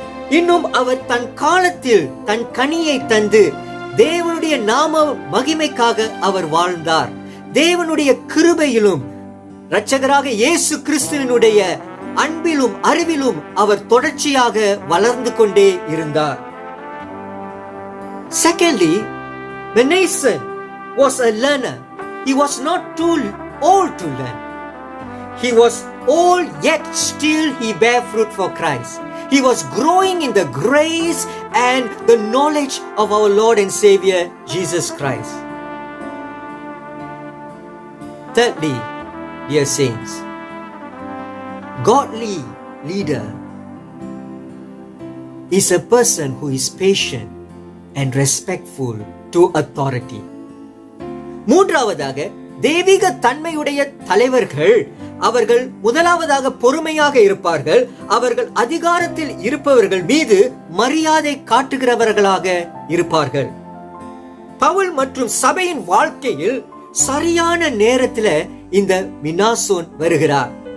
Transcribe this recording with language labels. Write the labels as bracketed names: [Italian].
[Tamil] இன்னும் அவர் தன் காலத்தில் தன் கனியை தந்து தேவனுடைய நாம மகிமைக்காக அவர் வாழ்ந்தார். தேவனுடைய கிருபையிலும் இரட்சகராக இயேசு கிறிஸ்துவினுடைய அன்பிலும் அறிவிலும் அவர் தொடர்ச்சியாக வளர்ந்து கொண்டே இருந்தார். [English] Secondly, Manasseh was a learner. He was not too old to learn. He was old, yet still he bare fruit for Christ. He was growing in the grace and the knowledge of our Lord and Savior Jesus Christ. Thirdly, dear saints, godly leader is a person who is patient and respectful to authority. [Tamil] மூன்றாவதாக, தெய்வீக தன்மையுடைய தலைவர்கள் அவர்கள் முதலாவதாக பொறுமையாக இருப்பார்கள். அவர்கள் அதிகாரத்தில் இருப்பவர்கள் மீது மரியாதை காட்டுகிறவர்களாக இருப்பார்கள். பவுல் மற்றும் சபையின் வாழ்க்கையில் சரியான நேரத்தில் இந்த மினாசோன் வருகிறார்.